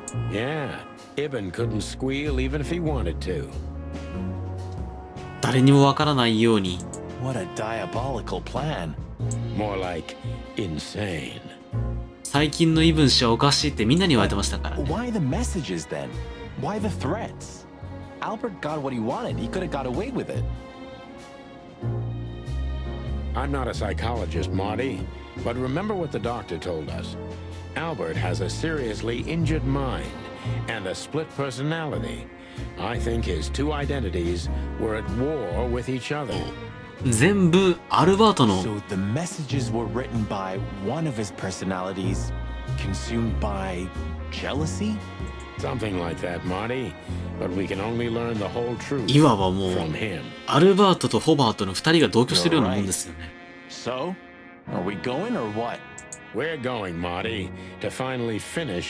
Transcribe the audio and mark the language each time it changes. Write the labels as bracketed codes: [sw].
[en] Yeah, Ibn couldn't squeal even if he wanted to. [ja] 誰にもわからないように。 [en] What a diabolical plan. More like insane. [ja] 最近のイブン氏はおかしいってみんなに言われてましたからね。 [en] Why the messages then? Why the threats? Albert got what he wanted. He could have got away with it. I'm not a psychologist, Marty, but remember what the doctor told us. Albert has a seriously injured mind and a split personality. I think his two identities were at war with each other. [ja] 全部アルバートの [en] So the messages were written by one of his personalities, consumed by jealousy? Something like that, Marty. But we can only learn the whole truth [ja] いわばもう [en] from him. [ja] アルバートとホバートの2人が同居してるようなもんですよね。 [en] So, are we going or what? We're going, Marty, to finally finish